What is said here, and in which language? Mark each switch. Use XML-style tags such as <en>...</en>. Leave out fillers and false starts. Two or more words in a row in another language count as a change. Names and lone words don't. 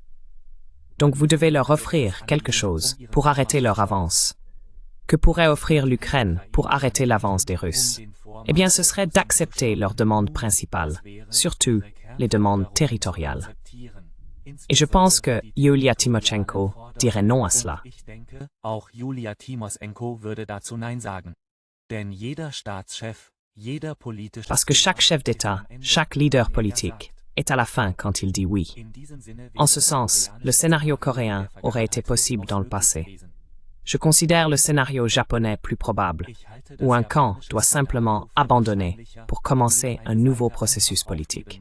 <fr>Donc vous devez leur offrir quelque chose pour arrêter leur avance. Que pourrait offrir l'Ukraine pour arrêter l'avance des Russes? Eh bien, ce serait d'accepter leurs demandes principales, surtout les demandes territoriales. Et je pense que Yulia Tymoshenko dirait non à cela.</fr> <de>Auch Yulia Tymoshenko würde dazu Nein sagen. Denn jeder Staatschef, jeder politische...</de> <fr>Parce que chaque chef d'État, chaque leader politique est à la fin quand il dit oui. En ce sens, le scénario coréen aurait été possible dans le passé. Je considère le scénario japonais plus probable, où un camp doit simplement abandonner pour commencer un nouveau processus politique.</fr>